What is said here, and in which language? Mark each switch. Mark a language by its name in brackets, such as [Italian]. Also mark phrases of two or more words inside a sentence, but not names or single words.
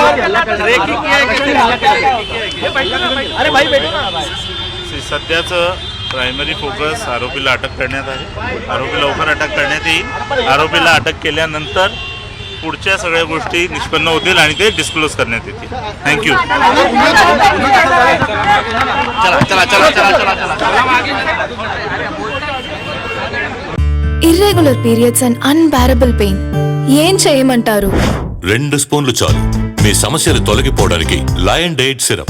[Marathi] सध्याचं [English] primary focus [Marathi] आरोपीला अटक करण्यात आहे. आरोपी लवकर अटक करण्यात येईल. आरोपीला अटक केल्यानंतर पुढच्या सगळ्या गोष्टी निष्पन्न होतील आणि ते डिस्क्लोज करण्यात येतील. थँक्यू. [English] irregular periods and unbearable pain [Telugu] ఏం చేయమంటారు? 2 స్పూన్లు చాలు మీ సమస్యలు తొలగిపోవడానికి. లయన్ డైట్ సిరప్.